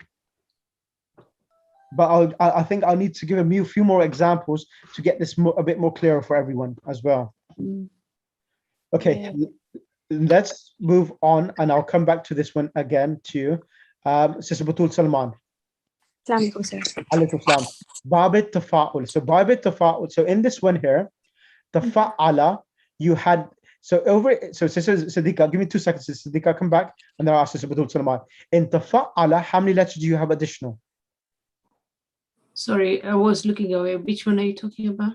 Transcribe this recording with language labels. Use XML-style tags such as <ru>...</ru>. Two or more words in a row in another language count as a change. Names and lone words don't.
<en>But I think I'll need to give a few more examples to get this a bit more clearer for everyone as well. Okay, let's move on, and I'll come back to this one again to you. Sister Batul Salman.</en> <ar>Assalamualaikum, sir. عليكم السلام. باب التفعل. So باب التفعل.</ar> <en>So in this one here, tafa'ala, you had, so Sister Siddiqa, give me 2 seconds. Sister Siddiqa, come back, and then I'll ask Sister Batul Salman. In tafa'ala, how many letters do you have additional? Sorry, I was looking away. Which one are you talking about?</en>